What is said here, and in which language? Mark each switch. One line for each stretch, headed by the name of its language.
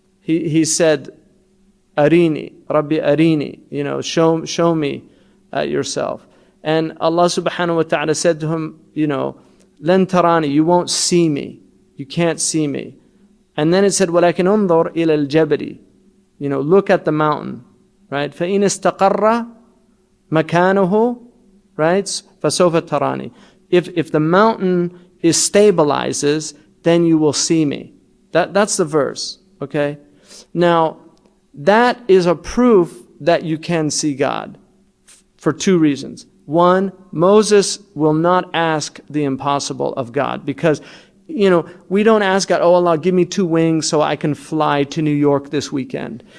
English: He said,
Arabic: Arini, Rabbi Arini,
English: show me yourself. And Allah subhanahu wa ta'ala said to him,
Arabic: Lan tarani,
English: you won't see me. You can't see me. And then it said,
Arabic: وَلَكِنْ أُنظُرْ إِلَى الْجَبَلِ.
English: Look at the mountain, right?
Arabic: فَإِنِ اسْتَقَرَّ مَكَانُهُ, right? فَسَوْفَ تَرَانِي.
English: If the mountain stabilizes, then you will see me. That's the verse, okay? Now, that is a proof that you can see God for two reasons. One, Moses will not ask the impossible of God because we don't ask God, oh Allah, give me 2 wings so I can fly to New York this weekend.